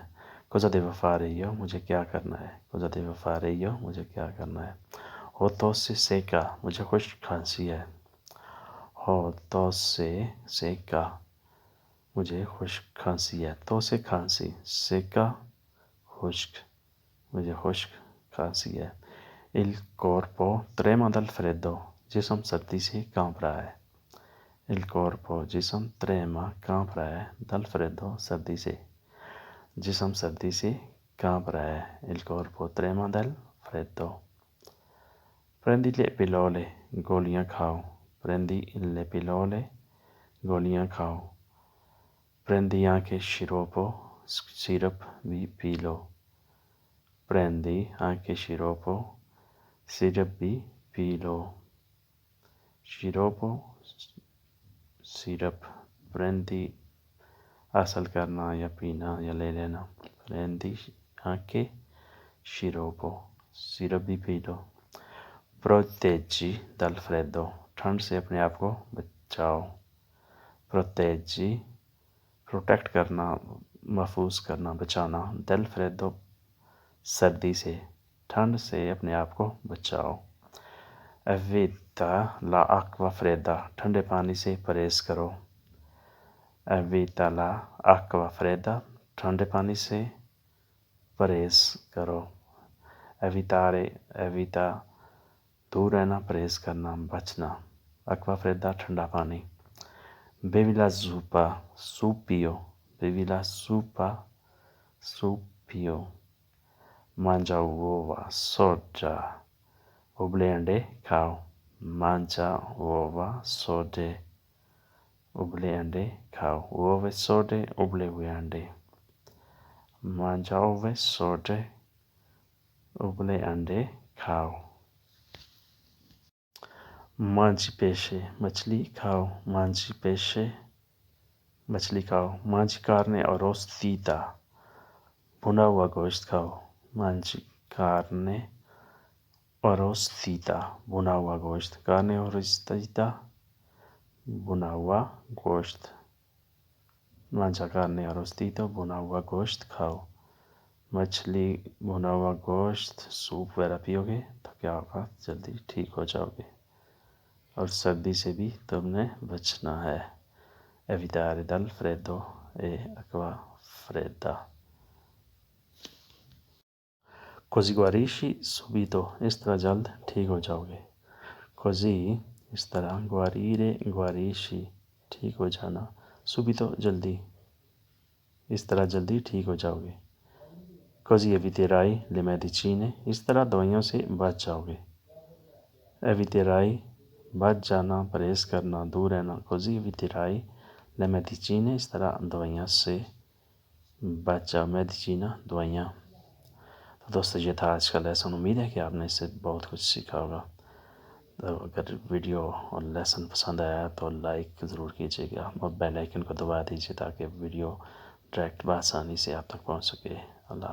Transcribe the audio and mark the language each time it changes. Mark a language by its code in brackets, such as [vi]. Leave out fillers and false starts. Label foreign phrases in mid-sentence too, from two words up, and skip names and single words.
[it] cosa devo fare io, [ur] مجھے کیا کرنا ہے، [it] cosa devo fare io [ur] مجھے کیا کرنا ہے۔ [it] ho tosse secca, [ur] مجھے خشک کھانسی ہے۔ [it] ho tosse secca, [ur] مجھے خشک کھانسی ہے۔ تو سے کھانسی، سیکا خشک، مجھے خشک کھانسی ہے۔ [it] Il corpo trema dal freddo، [ur] جسم سردی سے کانپ رہا ہے۔ [it] Il corpo [ur] جسم trema کانپ رہا ہے [it] dal freddo [ur] سردی سے، جسم سردی سے کانپ رہا ہے۔ [it] Il corpo trema dal freddo۔ Prendi le pillole، [ur] گولیاں کھاؤ۔ [it] Prendi le pillole، [ur] گولیاں کھاؤ۔ [it] Prendi anche sciroppo، [ur] سیرپ بھی پی لو۔ [it] Prendi anche sciroppo، [ur] سیرپ بھی پی لو۔ Sciroppo سیرپ، prendi حاصل کرنا یا پینا یا لے لینا۔ [it] Prendi anche sciroppo، [ur] سیرپ بھی پی لو۔ [it] Proteggi dal freddo، [ur] ٹھنڈ سے اپنے آپ کو بچاؤ۔ Proteggi پروٹیکٹ کرنا، محفوظ کرنا، بچانا۔ [it] Dal freddo [ur] سردی سے، ٹھنڈ سے اپنے آپ کو بچاؤ۔ [it] Evita la acqua fredda، [ur] ٹھنڈے پانی سے پرہیز کرو۔ [it] Evita la acqua fredda، [ur] ٹھنڈے پانی سے پرہیز کرو۔ [it] Evitare، evita [ur] دور رہنا، پرہیز کرنا، بچنا۔ [it] Acqua fredda [ur] ٹھنڈا پانی۔ [it] Bevi la zuppa، [ur] سوپ پیو۔ [it] Bevi la zuppa [ur] سوپ پیو۔ Mangia uova soda، ابلے انڈے کھاؤ۔ [it] Mangia uova sode، [ur] ابلے انڈے کھاؤ۔ [it] Uova sode [ur] ابلے ہوئے انڈے۔ [it] Mangia uova sode، [ur] ابلے انڈے کھاؤ۔ [it] Mangi pesce، [ur] مچھلی کھاؤ۔ [it] Mangi pesce، [ur] مچھلی کھاؤ۔ [it] Mangi carne arrostita، [ur] بھنا ہوا گوشت کھاؤ۔ [it] Mangi carne arrostita، [ur] بھنا ہوا گوشت۔ [it] Carne arrostita، [ur] بھنا ہوا گوشت۔ [it] Mangia carne arrostita، [ur] بھنا ہوا گوشت کھاؤ۔ مچھلی، بھنا ہوا گوشت، سوپ وغیرہ پیو گے تو کیا ہوگا، جلدی ٹھیک ہو جاؤ گے اور سردی سے بھی تم نے بچنا ہے۔ [it] Evitare dal freddo e acqua fredda۔ Così guarisci subito، [ur] اس طرح جلد ٹھیک ہو جاؤ گے۔ Così اس طرح، [it] guarire guarisci [ur] ٹھیک ہو جانا، subito جلدی، اس طرح جلدی ٹھیک ہو جاؤ گے۔ [it] Così eviterai le medicine، [ur] اس طرح دوائیوں سے بچ جاؤ گے۔ Eviterai بچ جانا، پرہیز کرنا، دور رہنا۔ [it] Così eviterai le medicine، [ur] اس طرح دوائیاں سے بچ جاؤ۔ Medicina دوائیاں۔ تو دوستو یہ تھا آج کا لیسن، امید ہے کہ آپ نے اس سے بہت کچھ سیکھا ہوگا۔ تو اگر ویڈیو اور لیسن پسند آیا تو لائک ضرور کیجیے گا اور [en] bell icon [ur] کو دبا دیجیے تاکہ [en] video direct [ur] بآسانی سے آپ تک پہنچ سکے۔